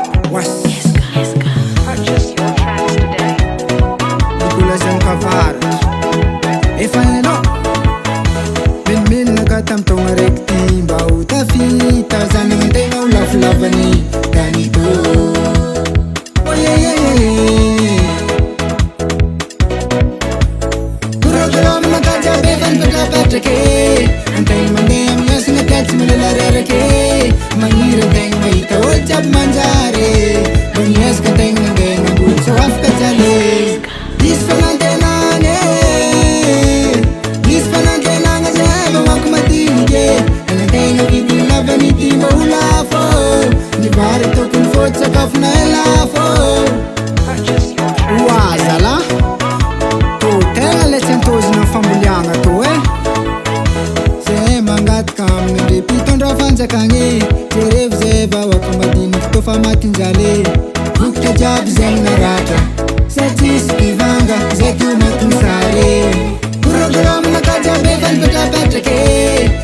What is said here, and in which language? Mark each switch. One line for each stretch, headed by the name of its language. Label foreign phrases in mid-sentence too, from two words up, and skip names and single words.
English: Was? Purchase your tracks today.
Malagasy: Mbola zay mikavaratra. Efa hainao. Menimenina ka tamin'ny taona raiky ty mba ho tafita. Zanany an-tegna ho lafolavany tanito.
English: Oh, yeah, yeah, yeah, yeah.
Malagasy: Programme na kaja be fa nipetrapetrake. An-tegna mandeha amin'ny asina ka tsy malela rerake. Magniry an-tegna mahita olo jiaby manjary. Mba miezaka an-tegna nandeha namboly tsy ho afaka jaly. Diso fanantenana e. Diso fanantenana zay mamaky madiniky e. An-tegna vidiny lava ny ty mba ho lafo. Ny vary tokony fody sakafo na ela fo.
English: Purchase your tracks Oa, today. zala.
Malagasy: Tô tegna le tsy antozina ny famboliagna tô e. Zay mangataka amin'ny ndre mpitondra fanjakagny e. Jerevy zay vahoaka madiniky tô fa matinjaly e. Vokotra jiaby zay minaratra. Zay tsisy mpivanga, zay tô matin'ny sary e. Programme na kaja be fa nipetrapetraka e.